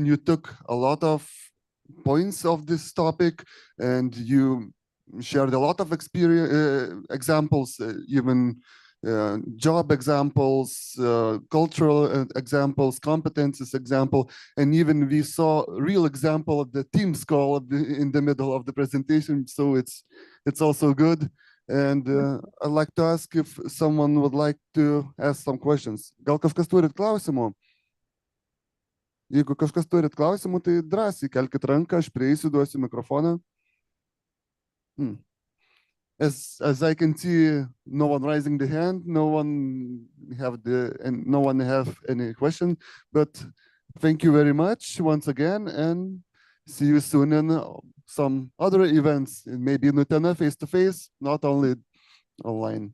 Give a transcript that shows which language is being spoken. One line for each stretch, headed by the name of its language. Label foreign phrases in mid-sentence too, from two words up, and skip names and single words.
English: You took a lot of points of this topic, and you shared a lot of experience examples, even job examples, cultural examples, competences example, and even we saw a real example of the Teams call in the middle of the presentation. So it's also good. And I'd like to ask if someone would like to ask some questions.
Lithuanian: Gal kažkas turit klausimų? Jeigu kažkas turit klausimų, tai drąsiai kelkit ranką, aš prieisiu, duosiu mikrofoną.
English: As I can see, no one raising the hand, no one have any question. But thank you very much once again, and see you soon in some other events, maybe in Utena face-to-face, not only online.